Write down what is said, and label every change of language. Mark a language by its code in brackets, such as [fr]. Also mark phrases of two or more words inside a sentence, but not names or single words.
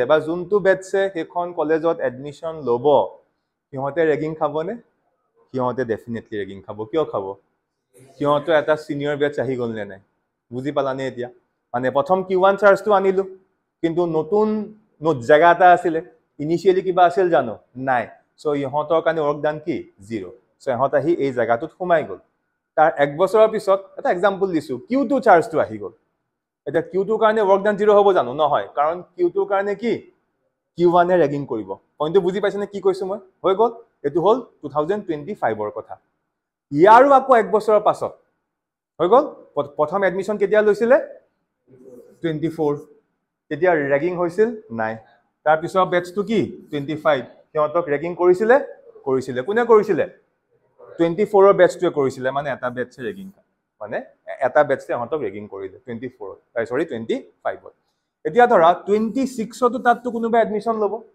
[as] বা যোনটো বেচে হেখন কলেজত এডমিশন লব সিহঁতে ৰেগিং খাবনে সিহঁতে [en] definitely ragging [as] খাব কিয় খাব সিহঁতে এটা [en] senior batch [as] আহি গল নে নাই বুজি পালানে এতিয়া মানে প্ৰথম q1 চাৰ্জটো আনিলো কিন্তু নতুন জায়গা এটা আছিল ইনিশিয়ালি কিবা আছিল জানো নাই সো ইহঁতৰ কাৰণে [en] work done [as] কি 0 সো ইহঁত আহি এই জায়গাটোত সোমাই গল তাৰ এক বছৰৰ পিছত এটা এক্সাম্পল দিছো q2 চাৰ্জটো আহি গল এটা q2 কাৰণে [en] work done [as] 0 হ'ব জানো নহয় কাৰণ q2 কাৰণে কি q1 এ ৰেগিং কৰিব পইণ্টটো বুজি পাইছনে কি কৈছো মই হৈ গল এটো হল 2025 ৰ কথা ইয়াৰো আকৌ এক বছৰৰ পাছত হৈ গল প্ৰথম এডমিশন কেতিয়া লৈছিলে 24 তেতিয়া ৰেগিং হৈছিল নাই তাৰ পিছৰ বেচটো কি 25 সিহঁতক ৰেগিং কৰিছিলে কোনে কৰিছিলে 24 ৰ বেচটোৱে কৰিছিলে মানে এটা বেচে ৰেগিং মানে এটা বেচে সিহঁতক ৰেগিং কৰিলে 25 ত এতিয়া ধৰা 26 তো তাতটো কোনোবা এডমিশন ল'ব